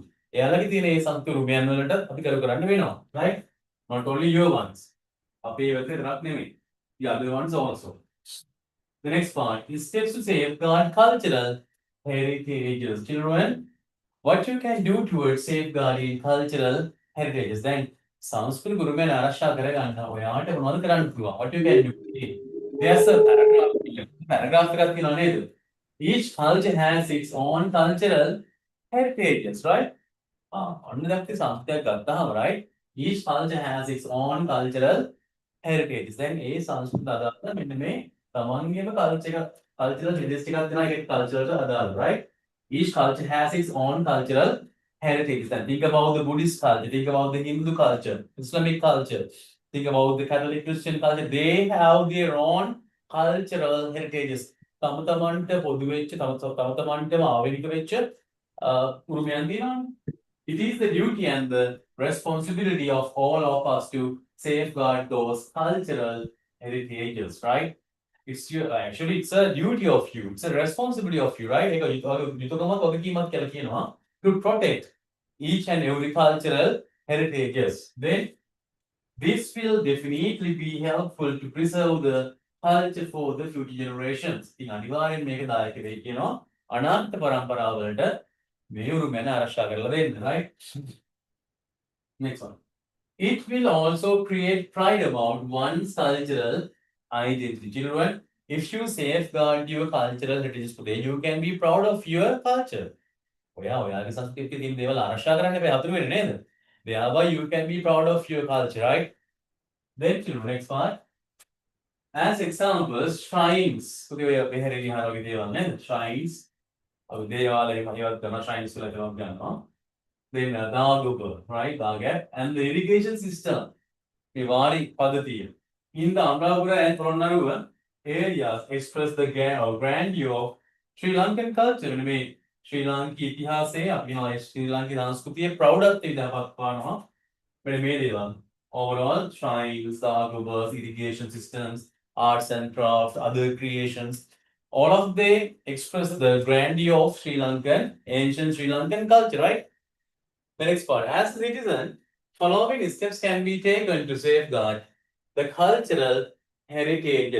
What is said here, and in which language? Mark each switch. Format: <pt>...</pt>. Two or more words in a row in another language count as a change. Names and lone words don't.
<en>Right? Not only your ones. The other ones also. The next part is steps to safeguard cultural heritages. Children, what you can do towards safeguarding cultural heritages.</en> <si>Then සංස්කෘතික උරුමයන් ආරක්ෂා කර ගන්න ඔයාට මොනවද කරන්න පුළුවන්?</si> <en>What you can do? There's a paragraph</en> <si>එකක් තියෙනවා නේද?</si> <en>Each culture has its own cultural heritages, right?</en> <si>ඔන්න දැක්කේ සංස්කෘතියක් ගත්තාම,</si> <en>right? Each culture has its own cultural heritages.</en> <si>Then ඒ සංස්කෘතිය අදාළ මෙන්න මේ තමන්ගේම</si> <en>cultural heritage</en> <si>ටිකක් දෙනවා ඒක cultural අදාළ,</si> <en>right? Each culture has its own cultural heritage. Then think about the Buddhist culture, think about the Hindu culture, Islamic culture, think about the Catholic Christian culture. They have their own cultural heritages.</en> <si>තම තමන්ට පොදු වෙච්ච තම තමන්ටම ආවේනික වෙච්ච උරුමයන් තියෙනවානේ.</si> <en>It is the duty and the responsibility of all of us to safeguard those cultural heritages, right? It's your actually it's a duty of you. It's a responsibility of you, right? To protect each and every cultural heritages. Then this will definitely be helpful to preserve the culture for the future generations.</en> <si>ඉතින් අනිවාර්යෙන් මේක දායක වෙයි කියනවා අනාගත පරම්පරාවලට මේ උරුමයන් ආරක්ෂා කරලා දෙන්න,</si> <en>right? Next one. It will also create pride about one's cultural identity. Children, if you safeguard your cultural heritage today, you can be proud of your culture.</en> <si>ඔයාගේ සංස්කෘතියේ තියෙන දේවල් ආරක්ෂා කරන්න එපා අතුරු වෙන්නේ නේද?</si> <en>Thereby you can be proud of your culture, right? Then children, next part. As examples, shrines.</en> <si>පුතේ ඔය බෙහෙරේ විහාර වගේ දේවල් නේද? Shrines. ඔය දේවාලය ඒවත් කරන shrines වල තමයි ගන්නවා.</si> <en>Then Daguba, right? Dagat. And the irrigation system.</en> <si>මේ වාරි පද්ධතිය.</si> <en>In the Anuradhapura and Polonnaruwa areas express the grandeur of Sri Lankan culture.</en> <si>මේ ශ්‍රී ලාංකික ඉතිහාසයේ අපි ශ්‍රී ලාංකික සංස්කෘතියේ ප්‍රෞಢත්වය ඉදපත් කරනවා. මෙන්න මේ දේවල්.</si> <en>Overall, shrines, dagobas, irrigation systems, arts and crafts, other creations, all of they express the grandeur of Sri Lankan, ancient Sri Lankan culture, right? The next part. As a citizen, following steps can be taken to safeguard the cultural heritages.</en>